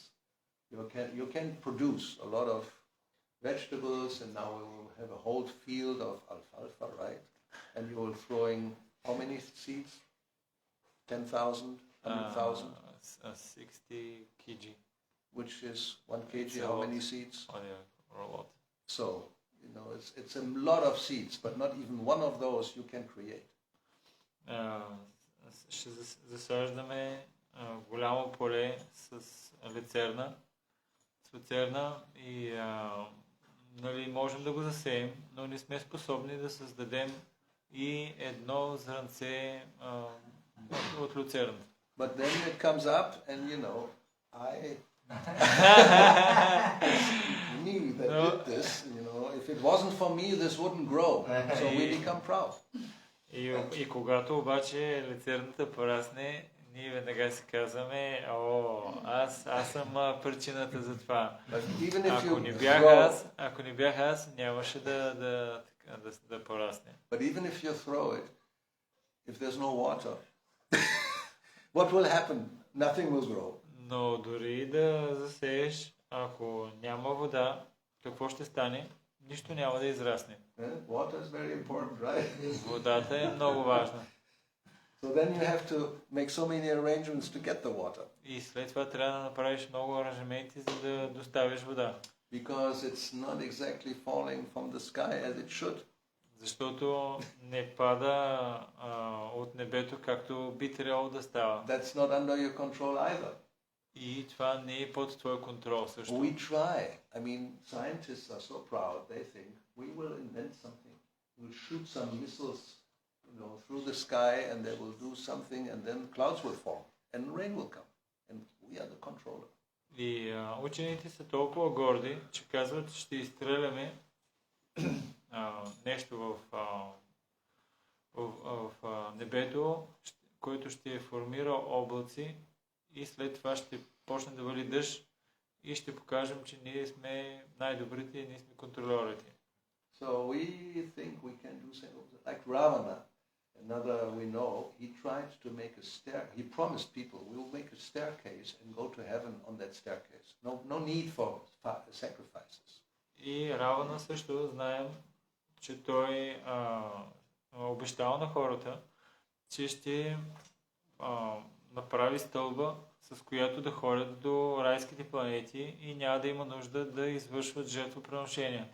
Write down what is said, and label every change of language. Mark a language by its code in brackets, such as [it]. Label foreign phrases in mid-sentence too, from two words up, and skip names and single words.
[en] You can produce a lot of vegetables, and now we will have a whole field of alfalfa, right? And you will throwing how many seeds? 10,000, 100,000? 60 kg. Which is 1 kg, how many seeds? Or a lot. So, it's a lot of seeds, but not even one of those you can create. [bg] Ще засаждаме голямо поле с люцерна и можем да го засеем, но не сме способни да създадем и едно зранце от люцерна. [en] But then it comes up and me that did this, if it wasn't for me this wouldn't grow. So we become proud. [bg] И когато обаче люцерната порасне, ние веднага си казваме, аз съм причината за това. Ако не бях аз, нямаше да порасне. [en] But even if you throw it, if there's no water, what will happen? Nothing will grow. [bg] Но дори да засееш, ако няма вода, какво ще стане? Нищо няма да израсне. [en] Water is very important, right? [bg] Водата е много важна. [en] So then you have to make so many arrangements to get the water. [bg] И след това трябва да направиш много аранжаменти, за да доставиш вода. [en] because it's not exactly falling from the sky as it should. [bg] Защото не пада от небето, както би трябвало да става. [en] That's not under your control either. [bg] И това не е под твой контрол също. [en] We try. I mean, scientists are so proud. They think we will invent something. We'll shoot some missiles, through the sky, and they will do something, and then clouds will form, and rain will come, and we are the controller. [bg] И учените са толкова горди, че казват, ще изстреляме нещо в небето, който ще формира облаци и след това ще почне да вали дъжд и ще покажем, че ние сме най-добрите и ние сме контролерите. [en] So we think we can do something like Ravana, another we know. He tried to make he promised people we will make a staircase and go to heaven on that staircase. No need for sacrifices. [bg] И Равана също знаем, че той обещал на хората, че ще направи стълба, с която да ходят до райските планети и няма да има нужда да извършват жертвоприношения.